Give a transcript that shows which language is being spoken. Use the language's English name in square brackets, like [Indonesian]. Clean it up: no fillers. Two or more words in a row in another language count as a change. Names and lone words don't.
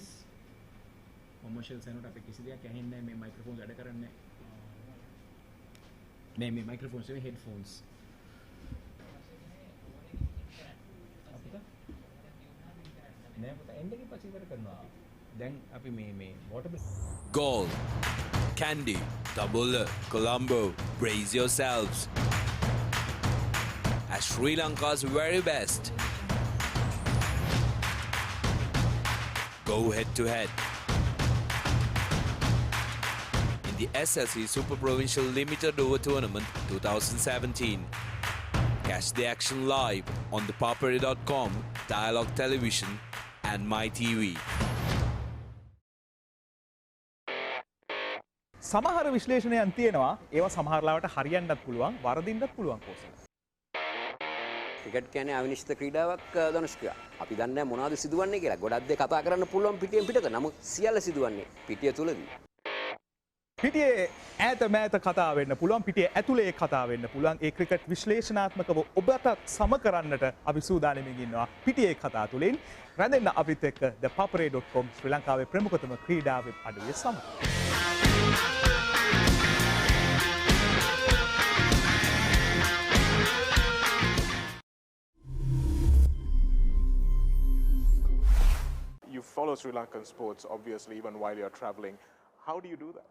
[English] Commercial side [Sinhala] අපේ කිසි දෙයක් ඇහෙන්නේ නැහැ මේ මයික්‍රොෆෝන් වැඩ කරන්නේ නැහැ මේ මයික්‍රොෆෝන්ස් නෙවෙයි headphones අපිට නෑ පුතා එන්න එකේ පස්සේ ඉවර කරනවා දැන් අපි මේ water [English] Galle, Candy, Double, Colombo, brace yourselves as Sri Lanka's very best go head to head in the SLC Super Provincial Limited Over Tournament 2017. Catch the action live on ThePapare.com, Dialogue Television and MyTV. [Sinhala] සමහර විශ්ලේෂණයන් තියෙනවා ඒවා සමහරලාවට හරියන්නත් පුළුවන් වරදින්නත් පුළුවන් කෝසල. ක්‍රිකට් කියන්නේ අවිනිශ්චිත ක්‍රීඩාවක් ධනුෂ්කා. අපි දන්නේ මොනවද සිදුවන්නේ කියලා. ගොඩක් දේ කතා කරන්න පුළුවන් පිටියෙන් පිටත. නමුත් සියල්ල සිදුවන්නේ පිටිය තුලදී. පිටියේ ඈත මෑත කතා වෙන්න පුළුවන් පිටියේ ඇතුලේ කතා වෙන්න පුළුවන් ඒ ක්‍රිකට් විශ්ලේෂණාත්මකව ඔබට සම කරන්නට අපි සූදානම්ින් ඉන්නවා පිටියේ කතා තුලින් රැඳෙන්න අපිත් එක්ක ThePapare.com ශ්‍රී ලංකාවේ ප්‍රමුඛතම ක්‍රීඩා වෙබ් අඩවිය සමග. [English] You follow Sri Lankan sports, obviously, even while you're traveling. How do you do that?